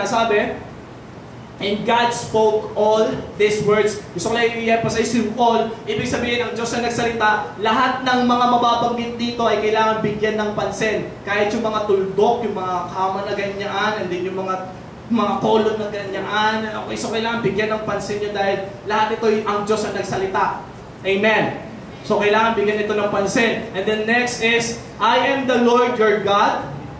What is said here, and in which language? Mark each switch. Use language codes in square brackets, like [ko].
[tl] Sabi, [en] and God spoke all these words. [tl] Gusto ko lang i-emphasize yung all. Ibig sabihin, ang Diyos na nagsalita, lahat ng mga mababanggit dito ay kailangan bigyan ng pansin. Kahit yung mga tuldok, yung mga kama na ganyaan, and then yung mga kolon na ganyaan. Okay, so kailangan bigyan ng pansin nyo dahil lahat ito ang Diyos na nagsalita. Amen. So kailangan bigyan ito ng pansin. [en] And then next is, I am the Lord your God.